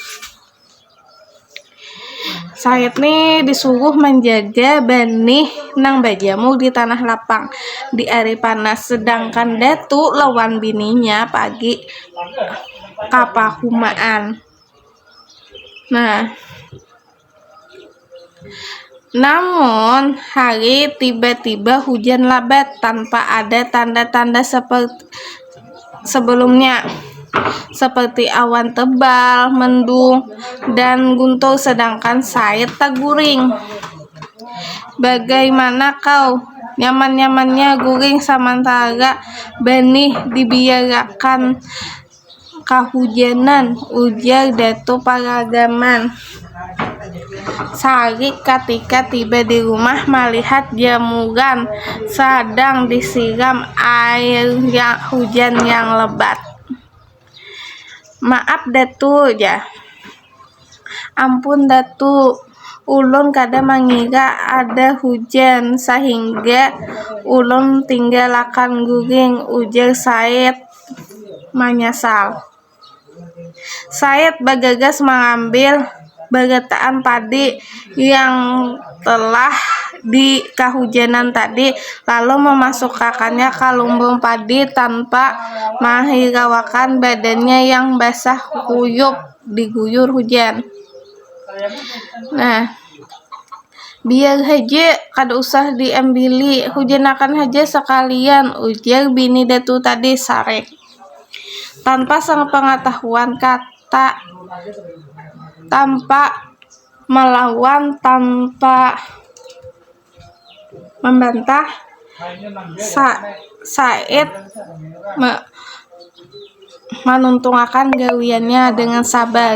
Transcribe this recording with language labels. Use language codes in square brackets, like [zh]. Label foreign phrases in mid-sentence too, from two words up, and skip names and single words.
[bjn] Said nih disuruh menjaga benih nang bajamur di tanah lapang di hari panas, sedangkan Datu lawan bininya pagi kapahumaan. [id] Nah, namun hari tiba-tiba hujan lebat tanpa ada tanda-tanda seperti sebelumnya, seperti awan tebal, mendung, dan guntur, sedangkan Said terguring. Bagaimana kau? [bjn] Nyaman-nyamannya guring sementara benih dibiarkan kehujanan, ujar Datuk Paragaman. [id] Sarik ketika tiba di rumah melihat jemuran sedang disiram air hujan yang lebat. Maaf Datu, ya. [bjn] Ampun Datu, ulun kada mengira ada hujan sehingga ulun tinggalakan guring, ujar Said menyesal. [id] Said bergegas mengambil bagetaan padi yang telah di kehujanan tadi, lalu memasukkannya ke lumbung padi tanpa menghiraukan badannya yang basah kuyup diguyur hujan. [bjn] Nah, biar haja, kada usah diambili, hujanakan haja sekalian, ujar bini Datu tadi Sarek. [id] Tanpa sepengetahuan kata, tanpa melawan, tanpa membantah, Said menuntungkan gawiannya dengan sabar.